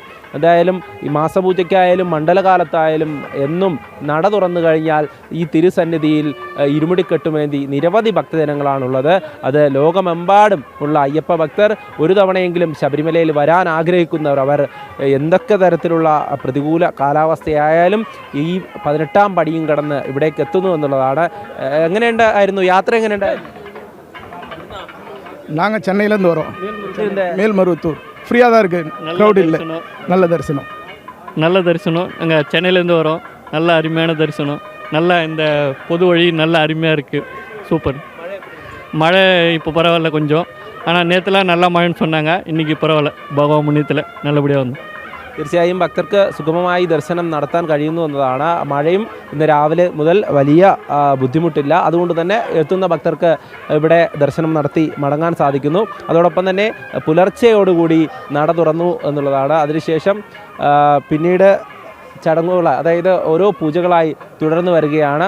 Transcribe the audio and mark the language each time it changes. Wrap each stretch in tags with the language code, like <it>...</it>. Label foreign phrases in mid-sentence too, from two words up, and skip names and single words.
<ml>എന്തായാലും ഈ മാസപൂജയ്ക്കായാലും മണ്ഡലകാലത്തായാലും എന്നും നട തുറന്നു കഴിഞ്ഞാൽ ഈ തിരുസന്നിധിയിൽ ഇരുമുടിക്കെട്ടുമേന്തി നിരവധി ഭക്തജനങ്ങളാണുള്ളത്. അത് ലോകമെമ്പാടും ഉള്ള അയ്യപ്പ ഭക്തർ ഒരു തവണയെങ്കിലും ശബരിമലയിൽ വരാൻ ആഗ്രഹിക്കുന്നവർ, അവർ എന്തൊക്കെ തരത്തിലുള്ള പ്രതികൂല കാലാവസ്ഥയായാലും ഈ 18-ാം പടിയും കടന്ന് ഇവിടേക്ക് എത്തുന്നു എന്നുള്ളതാണ്. എങ്ങനെയുണ്ടായിരുന്നു യാത്ര? എങ്ങനെയുണ്ടായിരുന്നു?</ml> <ta>நாங்கள் சென்னையிலேருந்து வரோம். மேல்மருவத்தூர் ஃப்ரீயாக தான் இருக்குது, க்ரௌட் இல்லை, நல்ல தரிசனம். நல்ல தரிசனம். நாங்கள் சென்னையிலேருந்து வரோம். நல்ல அருமையான தரிசனம். நல்லா இந்த பொது வழி நல்ல அருமையாக இருக்குது. சூப்பர். மழை இப்போ பரவாயில்ல கொஞ்சம், ஆனால் நேற்றுலாம் நல்லா மழைன்னு சொன்னாங்க. இன்றைக்கி பரவாயில்ல, பகவான் முன்னியத்தில் நல்லபடியாக வந்து.</ta> <ml>തീർച്ചയായും ഭക്തർക്ക് സുഗമമായി ദർശനം നടത്താൻ കഴിയുന്നു എന്നതാണ്. മഴയും ഇന്ന് രാവിലെ മുതൽ വലിയ ബുദ്ധിമുട്ടില്ല. അതുകൊണ്ട് തന്നെ എത്തുന്ന ഭക്തർക്ക് ഇവിടെ ദർശനം നടത്തി മടങ്ങാൻ സാധിക്കുന്നു. അതോടൊപ്പം തന്നെ പുലർച്ചയോടുകൂടി നട തുറന്നു എന്നുള്ളതാണ്. അതിനുശേഷം പിന്നീട് ചടങ്ങുകൾ, അതായത് ഓരോ പൂജകളായി തുടർന്നു വരികയാണ്.</ml>